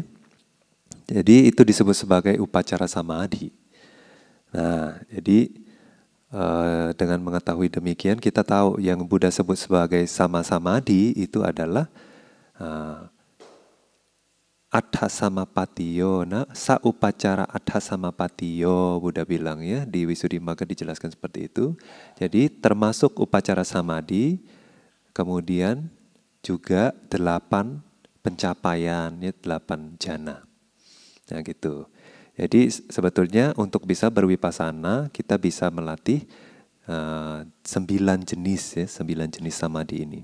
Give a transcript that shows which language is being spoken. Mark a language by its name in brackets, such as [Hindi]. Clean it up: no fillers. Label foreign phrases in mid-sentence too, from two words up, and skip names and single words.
[Indonesian] Jadi itu disebut sebagai [Pali] upacara samadhi. [Indonesian] Nah, jadi dengan mengetahui demikian kita tahu yang Buddha sebut sebagai [Pali] sama samadhi [Indonesian] itu adalah [Pali] Attha samapatiyo, [Indonesian] nah, [Pali] saupacara attha samapatiyo, [Indonesian] Buddha bilang ya, di Visuddhimagga dijelaskan seperti itu. Jadi termasuk [Pali] upacara samadhi, [Indonesian] kemudian juga 8 pencapaian, ya, 8 jana. Nah gitu. Jadi sebetulnya untuk bisa berwipasana kita bisa melatih 9 jenis, ya, 9 jenis samadhi ini.